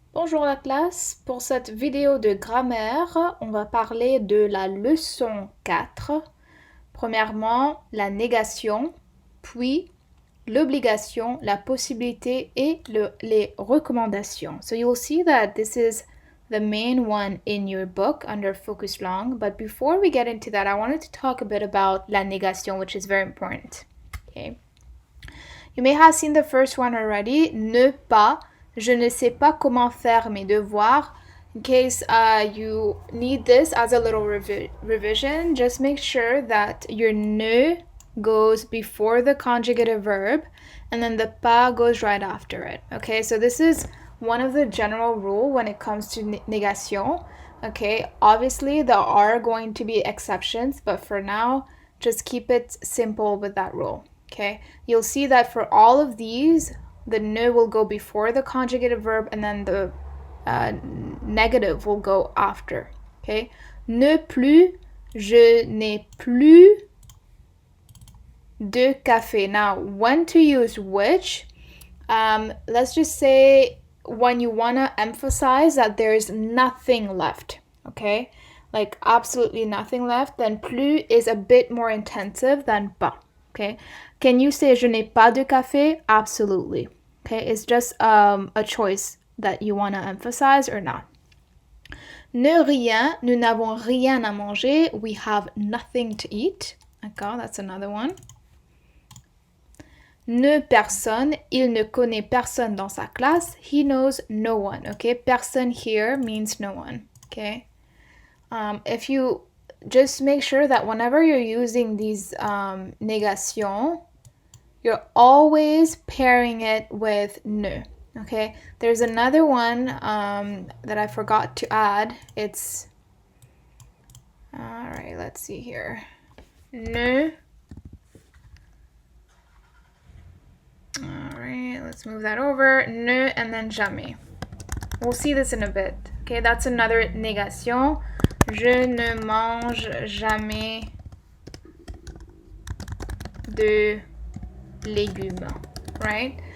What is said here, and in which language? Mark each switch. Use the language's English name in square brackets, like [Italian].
[French] Bonjour la classe, pour cette vidéo de grammaire, on va parler de la leçon 4. Premièrement, la négation, puis l'obligation, la possibilité et les recommandations. [English] So you'll see that this is the main one in your book under focus long, but before we get into that, I wanted to talk a bit about [French] la négation, [English] which is very important. Okay. You may have seen the first one already, ne pas. [French] Je ne sais pas comment faire mes devoirs. [English] In case you need this as a little revision, just make sure that your ne goes before the conjugative verb and then the pas goes right after it. Okay, so this is one of the general rule when it comes to négation. Okay, obviously there are going to be exceptions, but for now, just keep it simple with that rule. Okay, you'll see that for all of these, the ne will go before the conjugative verb and then the negative will go after. [French] Okay, ne plus, je n'ai plus de café. [English] Now, when to use which, let's just say when you want to emphasize that there's nothing left, okay? Like absolutely nothing left, then plus is a bit more intensive than pas, okay? Can you say [French] je n'ai pas de café? [English] Absolutely. Okay, it's just a choice that you want to emphasize or not. [French] Ne rien, nous n'avons rien à manger. [English] We have nothing to eat. [French] D'accord, [English] that's another one. [French] Ne personne, il ne connaît personne dans sa classe. [English] He knows no one. Okay, personne here means no one. Okay, if you just make sure that whenever you're using these négation, you're always pairing it with ne. Okay, there's another one that I forgot to add. It's, all right, let's see here. Ne. All right, let's move that over. Ne and then jamais. We'll see this in a bit. Okay, that's another négation. [French] Je ne mange jamais de légumes, right?